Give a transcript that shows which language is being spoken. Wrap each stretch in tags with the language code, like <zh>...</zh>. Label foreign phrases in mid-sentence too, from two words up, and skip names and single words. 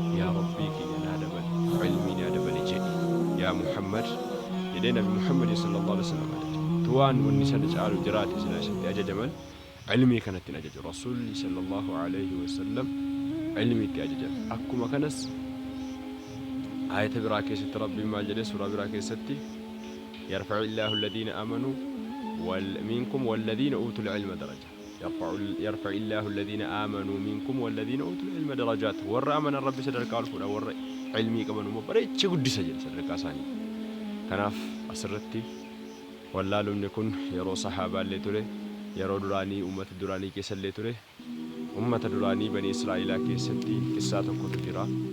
<om>Yaa Rabbii kiyya naa dabali, ilmii naa dabali," jedhi. "Yaa Muhammad," jedhee Nabi Muhammad</om> <ar>صلى الله عليه وسلم</ar> <om>ajaje. Tuwaan wanni sana caalu jiraate sila isatti ajajaman, ilmii kanattiin ajaju. Rasuulli</om> <ar>صلى الله عليه وسلم</ar> <om>ilmii itti ajajan. Akkuma kanas, aayata biraa keessatti Rabbiin maal jedhe? Suuraa biraa keessatti,</om> <ar>"يرفع الله الذين آمنوا وال-، منكم والذين أوتوا العلم درجة." "يرفع ال-، يرفع الله الذين آمنوا منكم والذين أوتوا العلم درجات."</ar> <om>Warra amanan Rabbi sadarkaa ol fuudha, warra ilmii qaban immoo bareecha guddisa jedhe sadarkaa isaanii. Kanaaf asirratti wallaalumni kun yeroo sahaabaallee ture, yeroo duraanii uummata duraanii keessallee ture, uummata duraanii Bani Israa'ilaa keessatti qissaa tokkotu jira.</om>